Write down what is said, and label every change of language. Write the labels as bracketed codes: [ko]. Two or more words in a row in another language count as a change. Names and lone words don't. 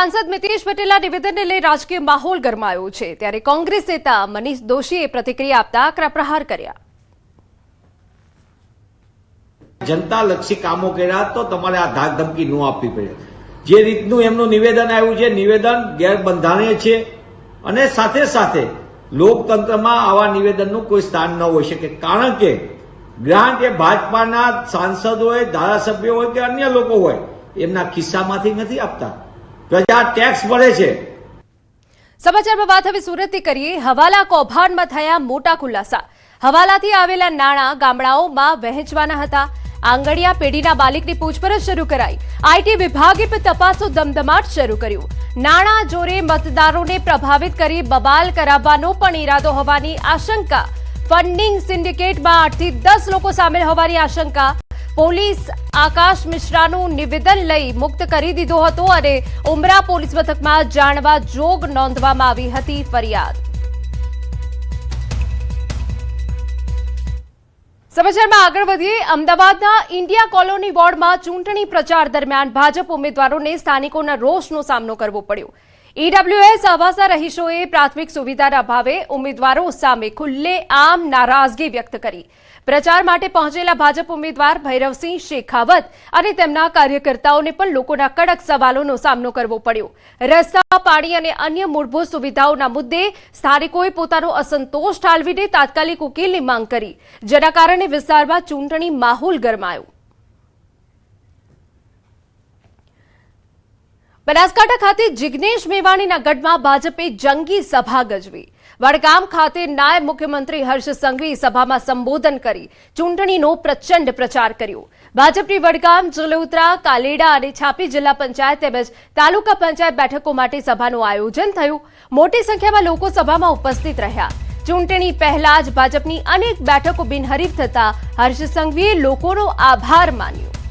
[gu] સાંસદ મિતેશ પટેલના નિવેદનને લઈ રાજકીય માહોલ ગરમાયો છે ત્યારે કોંગ્રેસ નેતા મનીષ દોશીએ પ્રતિક્રિયા આપતા આકરા પ્રહાર કર્યા। જનતા લક્ષી કામો કર્યા તો તમારે આ ધાક ધમકી ન આપવી પડે। જે રીતનું એમનું નિવેદન આવ્યું છે નિવેદન ગેરબંધારણીય છે અને સાથે સાથે લોકતંત્રમાં આવા નિવેદનનું કોઈ સ્થાન ન હોઈ શકે, કારણ કે ગ્રાંટ એ ભાજપના સાંસદ હોય, ધારાસભ્ય હોય કે અન્ય લોકો હોય એમના ખિસ્સામાંથી નથી આપતા, પ્રજા ટેક્સ ભરે છે। સમાચારમાં વાત હવે સુરતથી કરીએ। હવાલા કૌભાંડમાં થયા મોટા ખુલાસા। હવાલાથી આવેલા નાણાં ગામડાઓમાં વહેંચવાના હતા। આંગણિયા પેઢીના માલિકની પૂછપરછ શરૂ કરાઈ। આઈટી વિભાગે પણ તપાસનો ધમધમાટ શરૂ કર્યો। નાણાં જોરે મતદારોને પ્રભાવિત કરી બબાલ કરાવવાનો પણ ઇરાદો હોવાની આશંકા। ફંડિંગ સિંડિકેટમાં 8 થી 10 લોકો સામેલ હોવાની આશંકા। પોલીસ આકાશ મિશ્રાનું નિવેદન લઈ મુક્ત કરી દીધો હતો અને ઉમરા પોલીસ મથકમાં જાણવા જોગ નોંધવામાં આવી હતી ફરિયાદ। સમાચારમાં આગળ વધીએ। અમદાવાદના ઇન્ડિયા કોલોની વોર્ડમાં ચૂંટણી પ્રચાર દરમિયાન ભાજપ ઉમેદવારોને સ્થાનિકોના રોષનો સામનો કરવો પડ્યો। ઈડબ્લ્યૂએસ આવાસના રહીશોએ પ્રાથમિક સુવિધાના અભાવે ઉમેદવારો સામે ખુલ્લેઆમ નારાજગી વ્યક્ત કરી। પ્રચાર માટે પહોંચેલા ભાજપ ઉમેદવાર ભૈરવસિંહ શેખાવત અને તેમના કાર્યકર્તાઓને પણ લોકોના કડક સવાલોનો સામનો કરવો પડ્યો। રસ્તા, પાણી અને અન્ય મૂળભૂત સુવિધાઓના મુદ્દે સ્થાનિકોએ પોતાનો અસંતોષ ઠાલવીને તાત્કાલિક ઉકેલની માંગ કરી, જેના કારણે વિસ્તારમાં ચૂંટણી માહોલ ગરમાયો। બનાસકાંઠા ખાતે જિગ્નેશ મેવાણીના ગઢમાં ભાજપે જંગી સભા ગજવી। વડગામ ખાતે નાયબ મુખ્યમંત્રી હર્ષ સંઘવી સભામાં સંબોધન કરી ચૂંટણીનો પ્રચંડ પ્રચાર કર્યો। ભાજપની વડગામ, જલોત્રા, કાલેડા અને છાપી જિલ્લા પંચાયત તેમજ તાલુકા પંચાયત બેઠકો માટે સભાનું આયોજન થયું। મોટી સંખ્યામાં લોકો સભામાં ઉપસ્થિત રહ્યા। ચૂંટણી પહેલા જ ભાજપની અનેક બેઠકો બિનહરીફ થતા હર્ષ સંઘવીએ લોકોનો આભાર માન્યો।